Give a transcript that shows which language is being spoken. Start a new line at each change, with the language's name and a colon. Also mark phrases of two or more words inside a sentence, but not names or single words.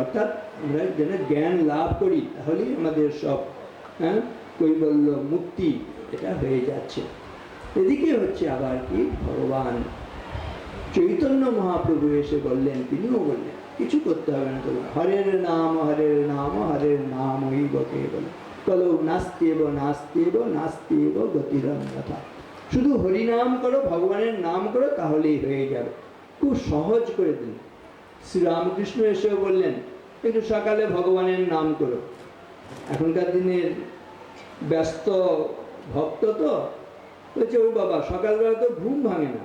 Bangla: অর্থাৎ আমরা যেন জ্ঞান লাভ করি, তাহলেই আমাদের সব কৈবল্য মুক্তি এটা হয়ে যাচ্ছে। এদিকে হচ্ছে আবার কি, ভগবান চৈতন্য মহাপ্রভু এসে বললেন, তিনিও বললেন কিছু করতে হবে না তোমার,
Sanskrit: হরের নাম হরের নাম হরের নাম
Bangla: ওই বকে বলে
Sanskrit: কলো নাস্তেব নাস্তেব নাস্তেব গতিরন্যথা।
Bangla: শুধু হরিনাম করো, ভগবানের নাম করো, তাহলেই হয়ে যাবে। খুব সহজ করে দিন। শ্রীরামকৃষ্ণ এসেও বললেন একটু সকালে ভগবানের নাম করো। এখনকার দিনের ব্যস্ত ভক্ত তো বলছে, ও বাবা সকালবেলা তো ঘুম ভাঙে না।